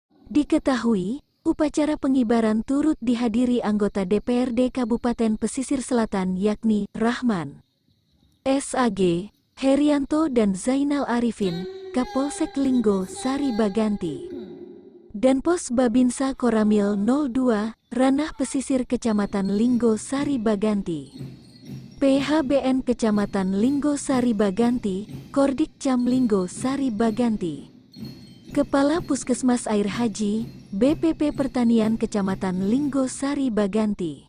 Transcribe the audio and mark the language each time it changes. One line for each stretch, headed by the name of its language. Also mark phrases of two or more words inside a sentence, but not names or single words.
Indonesian: Diketahui, upacara pengibaran turut dihadiri anggota DPRD Kabupaten Pesisir Selatan yakni Rahman SAG, Herianto dan Zainal Arifin, Kapolsek Linggo Sari Baganti. Dan Pos Babinsa Koramil 02, Ranah Pesisir Kecamatan Linggo Sari Baganti. PHBN Kecamatan Linggo Sari Baganti, Kordik Cam Linggo Sari Baganti. Kepala Puskesmas Air Haji, BPP Pertanian Kecamatan Linggo Sari Baganti.